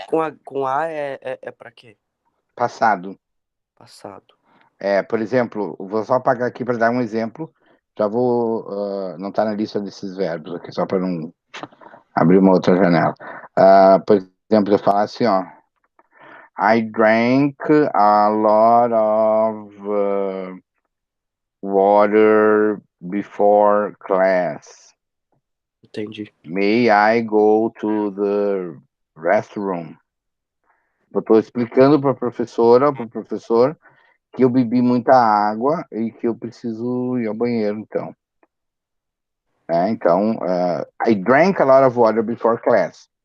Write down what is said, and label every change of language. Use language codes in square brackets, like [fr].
[pt] drunk com A é pra quê? Passado. Passado. Por exemplo, vou só apagar aqui para dar um exemplo. Já vou. Não está na lista desses verbos aqui, só para não abrir uma outra janela. Por exemplo, eu falar assim, ó. [en] I drank a lot of water before class. [pt] Entendi. [en] May I go to the restroom? [pt] Eu estou explicando para a professora, para o professor, que eu bebi muita água e que eu preciso ir ao banheiro, então. Então, [en] I drank a lot of water before class.